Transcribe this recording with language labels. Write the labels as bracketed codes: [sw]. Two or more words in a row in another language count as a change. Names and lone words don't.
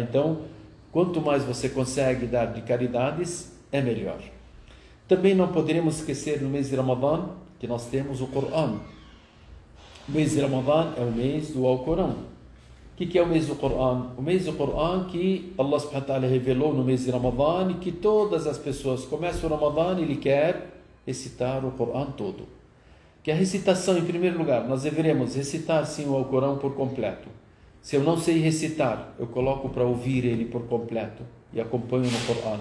[pt] Então, quanto mais você consegue dar de caridades, é melhor. Também não poderemos esquecer no mês de Ramadã, que nós temos o Corão. O mês de Ramadã é o mês do Alcorão. O que é o mês do Corão? O mês do Corão que Allah [ar] سبحانه وتعالى [pt] revelou no mês de Ramadã, e que todas as pessoas começam o Ramadã e ele quer recitar o Corão todo. Que a recitação, em primeiro lugar, nós deveremos recitar sim o Alcorão por completo. Se eu não sei recitar, eu coloco para ouvir ele por completo e acompanho no Corão.